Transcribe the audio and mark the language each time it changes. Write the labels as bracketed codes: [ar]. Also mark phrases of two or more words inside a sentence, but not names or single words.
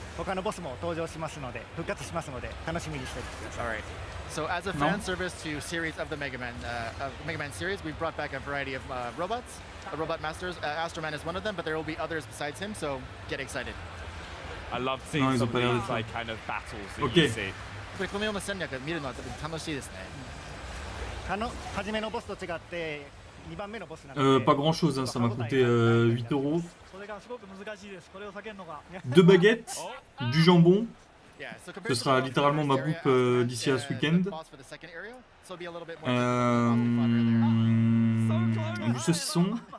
[ja] 他のボスも登場しますので復活しますので楽しみにしていてください。 [en] Alright. So as a fan service to series of the Mega Man series, we've brought back a variety of robots, robot masters. Astro Man is one of them, but there will be others besides him. So get excited. I love seeing some of these like kind of battles that you see. [ja] このような戦略見るのは楽しいですね。初めのボスと違って2番目のボスなんで。 [fr] Pas grand chose, hein, ça m'a coûté 8 €. 2 baguettes, du jambon. Ce sera littéralement ma bouffe d'ici à ce week-end. Du saucisson.